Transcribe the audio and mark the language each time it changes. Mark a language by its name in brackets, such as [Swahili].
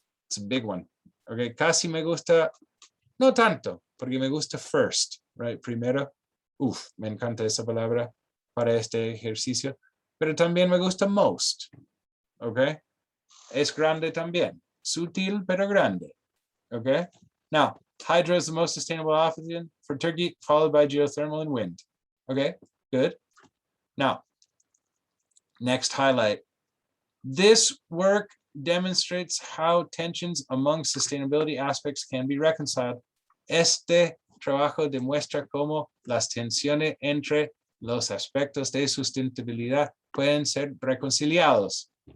[English] It's a big one, okay? [Spanish] Casi me gusta. No tanto, porque me gusta first, right? Primero, me encanta esa palabra para este ejercicio, pero también me gusta most, ¿ok? Es grande también, sutil pero grande, ¿ok? [English] Now, hydro is the most sustainable option for Turkey, followed by geothermal and wind, ¿ok? Good. Now, next highlight. This work demonstrates how tensions among sustainability aspects can be reconciled. [Spanish] Este trabajo demuestra cómo las tensiones entre los aspectos de sustentabilidad pueden ser reconciliados.